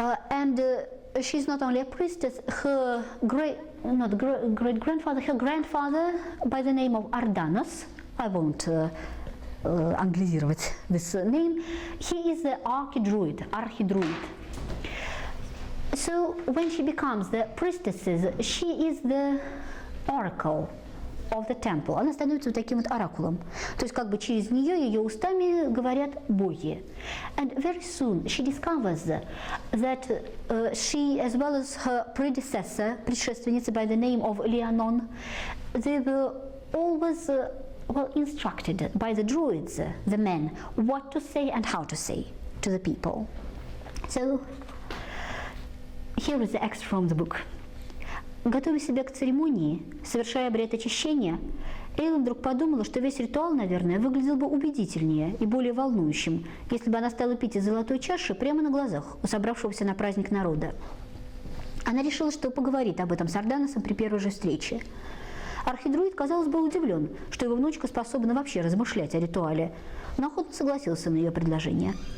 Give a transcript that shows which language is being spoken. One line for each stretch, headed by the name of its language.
English: And she's not only a priestess, her great-grandfather, her grandfather by the name of Ardanos, I won't anglizировать this name. He is the archidruid. So when she becomes the priestess, she is the oracle of the temple.
Russian: Она становится вот таким вот оракулом. То есть как бы через нее, ее устами говорят боги.
English: And very soon she discovers that she, as well as her
Russian: предшественница
English: by the name of Leonon, they were always instructed by the druids, the men, what to say and how to say to the people. So here is the extra from the book.
Russian: Готовя себя к церемонии, совершая обряд очищения, Эйлин вдруг подумала, что весь ритуал, наверное, выглядел бы убедительнее и более волнующим, если бы она стала пить из золотой чаши прямо на глазах у собравшегося на праздник народа. Она решила, что поговорит об этом с Арданосом при первой же встрече. Архидруид, казалось, был удивлен, что его внучка способна вообще размышлять о ритуале, но охотно согласился на ее предложение.